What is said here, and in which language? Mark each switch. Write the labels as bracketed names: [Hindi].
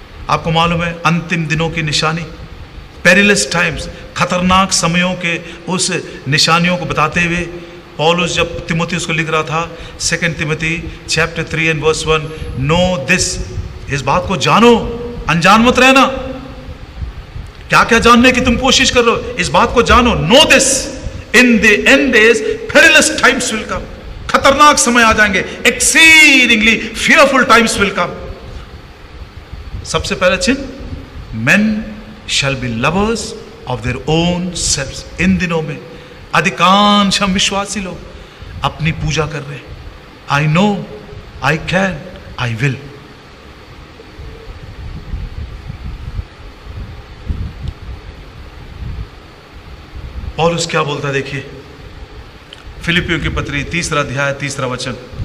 [Hindi] आपको मालूम है अंतिम दिनों की निशानी, पेरिलस टाइम्स, खतरनाक समयों के उस निशानियों को बताते हुए पौलुस जब तिमोथी उसको लिख रहा था, 2 Timothy [English] chapter 3 and verse 1, know this, [Hindi] इस बात को जानो, अनजान मत रहना। क्या क्या जानने की तुम कोशिश कर रहे हो? इस बात को जानो, [English] Know this, in the end days perilous times will come. [Hindi] खतरनाक समय आ जाएंगे, [English] Exceedingly fearful times will come. [Hindi] सबसे पहला चिन्ह, [English] men shall be lovers of their own selves। [Hindi] इन दिनों में अधिकांश हम विश्वासी लोग अपनी पूजा कर रहे हैं। [English] I know, I can, I will. [Hindi] पौलुस क्या बोलता है देखिए, फिलिपियों की पत्री 3 अध्याय 3 वचन।